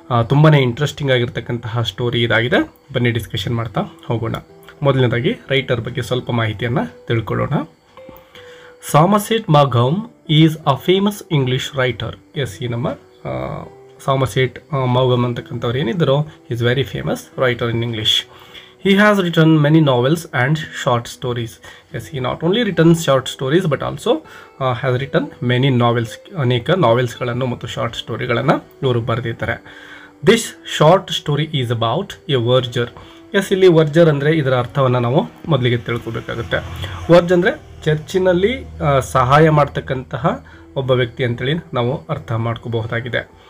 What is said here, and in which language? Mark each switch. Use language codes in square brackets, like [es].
[kn] ತುಂಬಾ interesting ಆಗಿರ್ತಕ್ಕಂತಹ story ಇದಾಗಿದೆ. ಬನ್ನಿ ಡಿಸ್ಕಷನ್ ಮಾಡ್ತಾ ಹೋಗೋಣ. ಮೊದಲನೇದಾಗಿ ರೈಟರ್ ಬಗ್ಗೆ ಸ್ವಲ್ಪ ಮಾಹಿತಿಯನ್ನು ತಿಳ್ಕೊಳ್ಳೋಣ. [en] ಸಾಮರ್ಸೆಟ್ ಮೌಘಮ್ is a famous English writer. [kn] S, ಈ ನಮ್ಮ ಸಾಮರ್ಸೆಟ್ ಮೌಘಮ್ ಅಂತಕ್ಕಂಥವ್ರು ಏನಿದ್ದರೋ [en] Is very famous writer in English. He has written many novels and short stories. Yes, he not only written short stories but also has written many novels. [kn] ಅನೇಕ ನಾವೆಲ್ಸ್ಗಳನ್ನು ಮತ್ತು short ಸ್ಟೋರಿಗಳನ್ನು ಇವರು ಬರೆದಿದ್ದಾರೆ. [en] This short story is about a verger. [kn] S, ಇಲ್ಲಿ ವರ್ಜರ್ ಅಂದರೆ ಇದರ ಅರ್ಥವನ್ನು ನಾವು ಮೊದಲಿಗೆ ತಿಳ್ಕೊಬೇಕಾಗುತ್ತೆ. ವರ್ಜ್ ಅಂದರೆ ಚರ್ಚಿನಲ್ಲಿ ಸಹಾಯ ಮಾಡ್ತಕ್ಕಂತಹ ಒಬ್ಬ ವ್ಯಕ್ತಿ ಅಂತೇಳಿ ನಾವು ಅರ್ಥ ಮಾಡ್ಕೋಬಹುದಾಗಿದೆ.